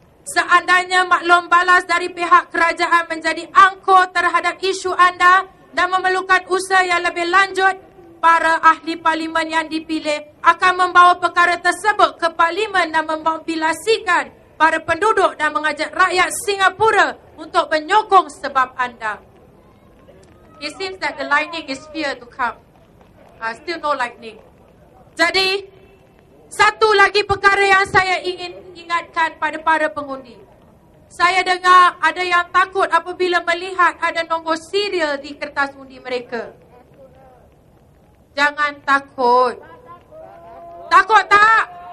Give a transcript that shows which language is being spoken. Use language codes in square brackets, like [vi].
[ms] Seandainya maklum balas dari pihak kerajaan menjadi angkor terhadap isu anda dan memerlukan usaha yang lebih lanjut, para ahli parlimen yang dipilih akan membawa perkara tersebut ke parlimen dan memobilisasikan para penduduk dan mengajak rakyat Singapura untuk menyokong sebab anda. [en] It seems that the lightning is fear to come. Still no lightning. [ms] Jadi, satu lagi perkara yang saya ingin ingatkan pada para pengundi. Saya dengar ada yang takut apabila melihat ada nombor serial di kertas undi mereka. Jangan takut. Takut tak?